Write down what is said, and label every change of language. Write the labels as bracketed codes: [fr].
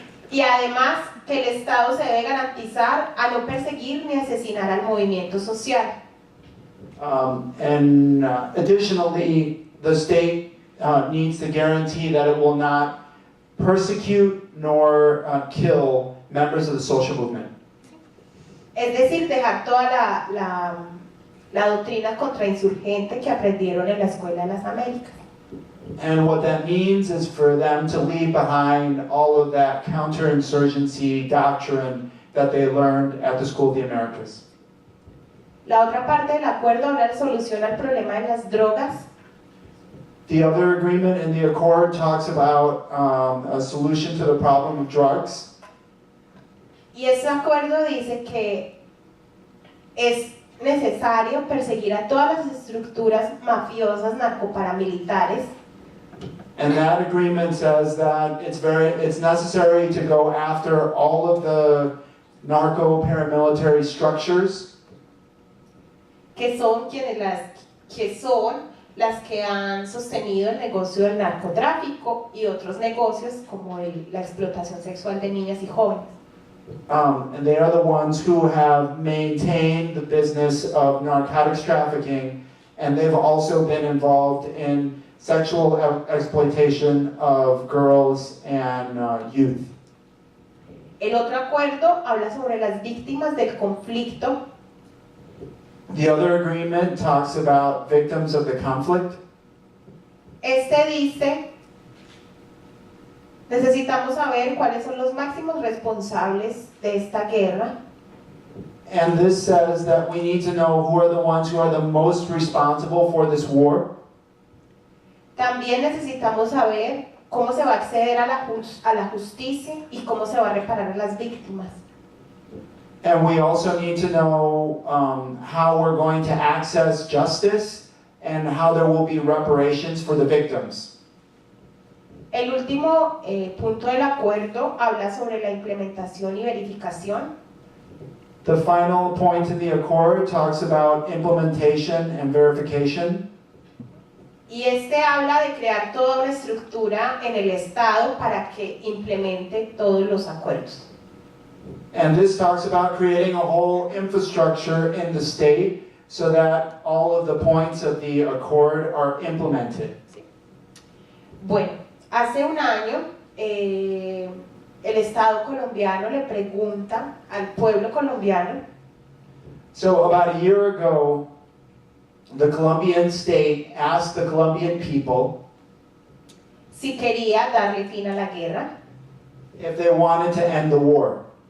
[es] Y además que el Estado se debe garantizar a no perseguir ni asesinar al movimiento social. [en] Additionally, the state needs to guarantee that it will not persecute nor kill members of the social movement. [es] Es decir, dejar toda la doctrina contrainsurgente que aprendieron en la Escuela de las Américas. [en] And what that means is for them to leave behind all of that counterinsurgency doctrine that they learned at the School of the Americas. [es] La otra parte del acuerdo habla de solución al problema de las drogas. [en] The other agreement in the accord talks about a solution to the problem of drugs. [es] Y ese acuerdo dice que es necesario perseguir a todas las estructuras mafiosas narcoparamilitares. [en] And that agreement says that it's necessary to go after all of the narco-paramilitary structures. [es] Que son las que han sostenido el negocio del narcotráfico y otros negocios como la explotación sexual de niñas y jóvenes. [en] And they are the ones who have maintained the business of narcotics trafficking, and they've also been involved in sexual exploitation of girls and youth. [es] El otro acuerdo habla sobre las víctimas del conflicto. [en] The other agreement talks about victims of the conflict. [es] Este dice, necesitamos saber cuáles son los máximos responsables de esta guerra. [en] And this says that we need to know who are the ones who are the most responsible for this war. [es] También necesitamos saber cómo se va a acceder a la justicia y cómo se va a reparar a las víctimas. [en] And we also need to know how we're going to access justice and how there will be reparations for the victims. [es] El último punto del acuerdo habla sobre la implementación y verificación. [en] The final point in the accord talks about implementation and verification. [es] Y este habla de crear toda una estructura en el Estado para que implemente todos los acuerdos. [en] And this talks about creating a whole infrastructure in the state so that all of the points of the accord are implemented. [es] Bueno, hace un año el Estado colombiano le pregunta al pueblo colombiano [en] So about a year ago, the Colombian state asked the Colombian people [es] si quería darle fin a la guerra [en] if they wanted to end the war.